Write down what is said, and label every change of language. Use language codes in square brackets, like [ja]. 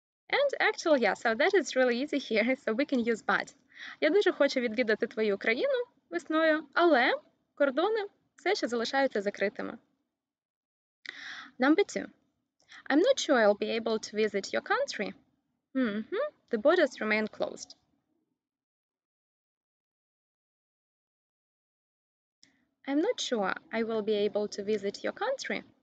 [en] And actually, yeah, so that is really easy here, so we can use but. [uk] Я дуже хочу відвідати твою країну весною, але кордони все ще залишаються закритими. [en] Number 2. I'm not sure I'll be able to visit your country. The borders remain closed. I'm not sure I will be able to visit your country.